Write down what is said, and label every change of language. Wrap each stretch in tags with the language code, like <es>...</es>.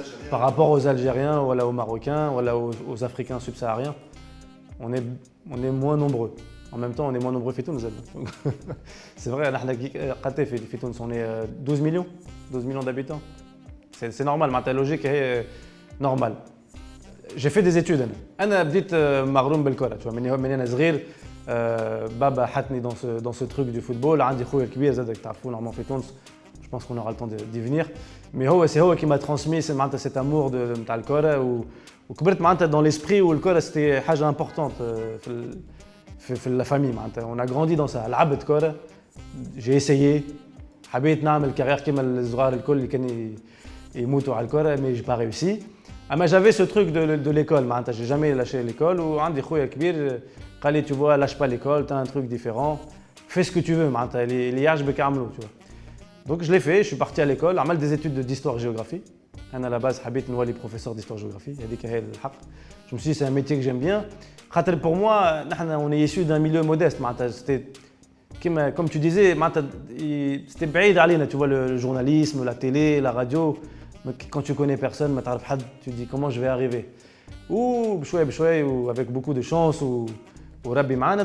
<fr>Par rapport aux Algériens ou aux Marocains ou aux Africains subsahariens, on est moins nombreux. En même temps, on est moins nombreux</fr> <ar>في تونس.</ar> <fr>C'est vrai, في تونس on est 12 millions d'habitants. C'est normal, ma logique est normale. J'ai fait des études.</fr> <ar>أنا بديت مغروم بالكرة,</ar> <fr>tu vois,</fr> <ar>من أنا صغير. بابا حطني</ar> <fr>dans ce truc du football.</fr> <ar>عندي خويا الكبير زادك تعرفوا normalement في تونس.</ar> <fr>Je pense qu'on aura le temps d'y venir. Mais c'est هو qui m'a transmis cet amour de</fr> <ar>الكرة وكبرت معناتها</ar> <fr>dans l'esprit où الكرة c'était</fr> <ar>حاجة</ar> <fr>importante في la famille. On a grandi dans ça.</fr> <ar>لعبت كرة.</ar> <fr>J'ai essayé.</fr> <ar>حبيت نعمل كارير كيما الصغار الكل اللي كانوا يموتوا على الكرة</ar> <fr>mais j'ai pas réussi. Mais j'avais ce truc de l'école, j'ai jamais lâché l'école. Ou</fr> <ar>عندي خويا كبير قال لي</ar> <fr>tu vois lâche pas l'école, tu as un truc différent, fais ce que tu veux</fr> <ar>اللي يعجبك اعمله,</ar> <fr>tu vois. Donc je l'ai fait, je suis parti à l'école,</fr> <ar>عملت</ar> <fr>des études d'histoire-géographie.</fr> <ar>أنا</ar> <fr>à la base</fr> <ar>حبيت نولي</ar> <fr>professeur d'histoire-géographie,</fr> <ar>هذيك هي الحق.</ar> <fr>Je me suis dit c'est un métier que j'aime bien. خاطر pour moi on est issu d'un milieu modeste, c'était comme tu disais, c'était</fr> <ar>بعيد علينا,</ar> <fr>tu vois, le journalisme, la télé, la radio. Quand tu connais personne, tu te dis comment je vais arriver. Ou</fr> <ar>بشوي</ar> <fr>ou avec beaucoup de chance ou</fr> <ar>ربي معانا.</ar>